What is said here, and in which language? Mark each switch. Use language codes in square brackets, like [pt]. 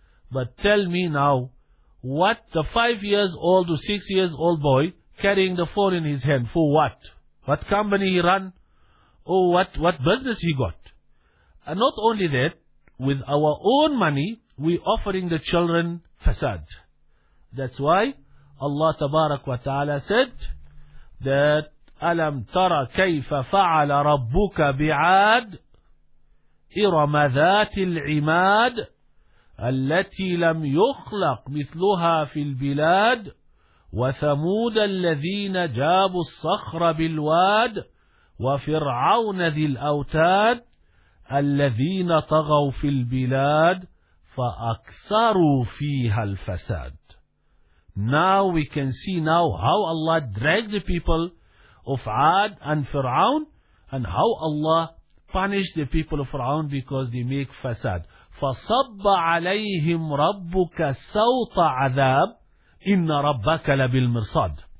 [en] But tell me now, what the 5 years old or 6 years old boy carrying the phone in his hand, for what? What company he run? Or what business he got? And not only that, with our own money, we offering the children fasad. That's why Allah tabarak wa ta'ala said that [ar] أَلَمْ تَرَ كَيْفَ فَعَلَ رَبُّكَ بِعَادِ إِرَمَ ذَاتِ الْعِمَادِ الَّتِي لَمْ يُخْلَقْ مِثْلُهَا فِي الْبِلَادِ وَثَمُودَ الَّذِينَ جَابُوا الصَّخْرَ بِالْوَادِ وَفِرْعَوْنَ ذِي الْأَوْتَادِ الَّذِينَ طَغَوْا فِي الْبِلَادِ فَأَكْثَرُوا فِيهَا الْفَسَادِ. [en] Now we can see now how Allah dragged the people of Ad and Fir'aun, and how Allah punished the people of Fir'aun because they make fasad. [ar] فَصَبَّ عَلَيْهِمْ رَبُّكَ سَوْطَ عَذَابٍ إِنَّ رَبَّكَ لَبِالْمِرْصَادِ.